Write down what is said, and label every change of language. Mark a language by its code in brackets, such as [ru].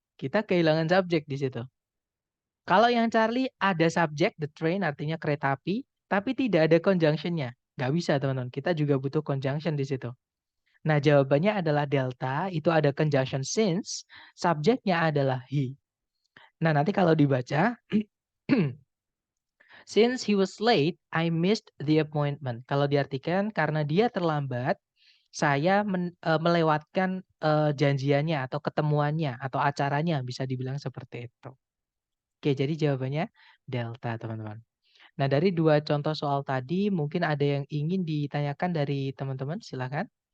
[id] Kita kehilangan subjek di situ. Kalau yang Charlie, ada subjek, [en] the train, [id] artinya kereta api, tapi tidak ada conjunctionnya. Nggak bisa, teman-teman. Kita juga butuh conjunction di situ. Nah, jawabannya adalah delta, itu ada conjunction since, subjeknya adalah he. Nah, nanti kalau dibaca, [en] since he was late, I missed the appointment. [id] Kalau diartikan, karena dia terlambat, saya melewatkan janjiannya atau ketemuannya atau acaranya, bisa dibilang seperti itu. Oke, jadi jawabannya delta, teman-teman. Nah, dari dua contoh soal tadi, mungkin ada yang ingin ditanyakan dari teman-teman, silakan.